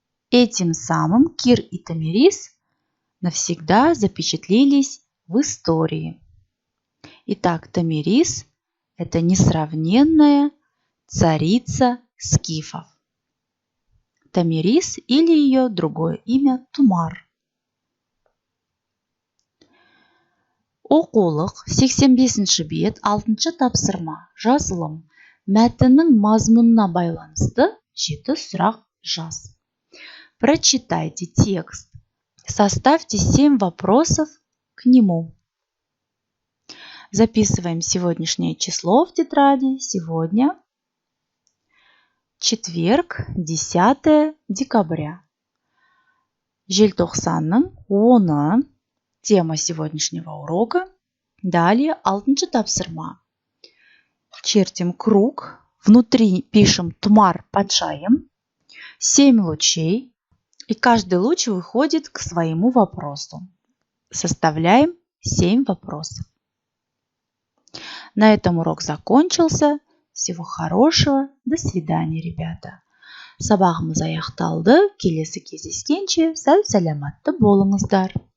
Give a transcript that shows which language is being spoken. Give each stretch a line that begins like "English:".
Russian: Этим самым Кир и Томирис навсегда запечатлелись в истории. Итак, Томирис – это несравненная царица скифов. Томирис или ее другое имя Тұмар.
Kazakh: Оқулық, 85-ші бет, 6-ші тапсырма, жазылым. Мәтіннің мазмұнына байланысты 7 сұрақ жаз.
Russian: Прочитайте текст. Составьте 7 вопросов к нему. Записываем сегодняшнее число в тетради. Сегодня четверг, 10 декабря.
Kazakh: Желтоқсанның 10-ы.
Russian: Тема сегодняшнего урока. Далее
Kazakh: 6-ші тапсырма.
Russian: Чертим круг. Внутри пишем Тұмар патшайым. 7 лучей. И каждый луч выходит к своему вопросу. Составляем 7 вопросов. На этом урок закончился. Всего хорошего. До свидания, ребята.
Kazakh: Сабағымыз аяқталды. Келесі кездескенше сау саламатты болыңыздар.